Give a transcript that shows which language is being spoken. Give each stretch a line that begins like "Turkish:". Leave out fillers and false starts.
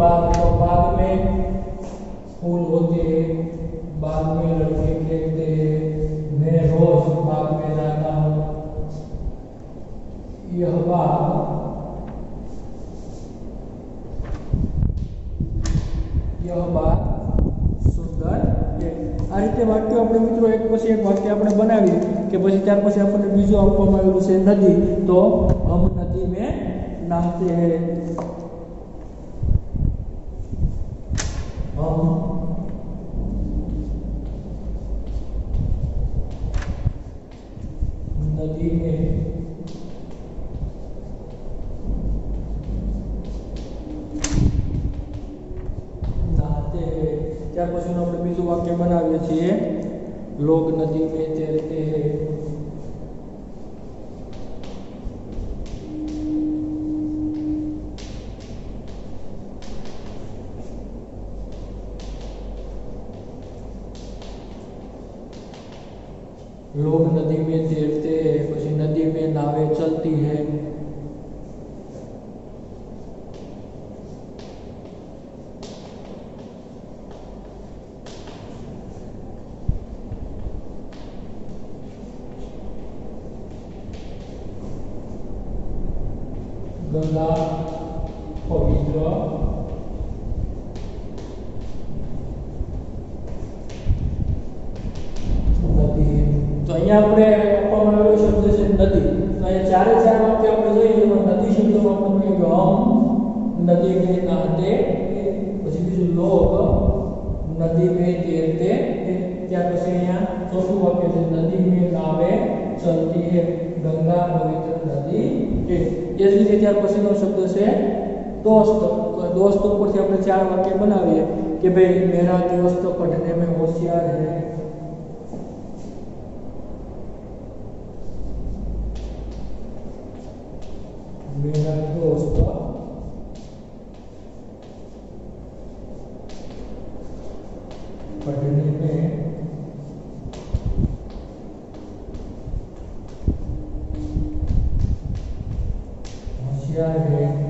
Hindi: बाग, तो बाग में फूल होते हैं, बाग में लड़के खेलते हैं, मैं रोज बाग में जाता हूँ, यह बाग सुंदर है.
Gujarati: આ રીતે વાક્યો આપણે મિત્રો એક પછી એક વાક્ય આપણે બનાવી કે પછી ત્યાર પછી આપણને બીજું આપવામાં આવેલું છે નદી.
Hindi: તો हम नदी में नहाते हैं. हम नदी में नहाते हैं।
Gujarati: ત્યાર પછીનું આપણે બીજું વાક્ય બનાવીએ છીએ,
Hindi: लोग नदी में तैरते हैं। लोग नदी में तैरते हैं, પછી नदी में नावें चलती है। गंगा पवित्र नदी।
Gujarati: तो અહીંયા આપણે આપવામાં આવેલો શબ્દ છે નદી। તો અહીંયા ચારે ચાર વાક્ય આપણે જોઈએ એમાં નદી શબ્દમાં આપણે કહીએ કે
Hindi: हम नदी में नहाते,
Gujarati: પછી બીજું
Hindi: लोग नदी में तैरते,
Gujarati: ત્યાર પછી અહીંયા ચોથું વાક્ય છે
Hindi: नदी में नावें चलती है, गंगा पवित्र नदी है।
Gujarati: એ જ રીતે ત્યાર પછીનો શબ્દ છે दोस्त।
Hindi: तो दोस्त
Gujarati: ઉપરથી આપણે ચાર વાક્ય બનાવીએ કે ભાઈ
Hindi: मेरा दोस्त पढ़ने में होशियार है, मेरा दोस्त पढ़ने में होशियार है।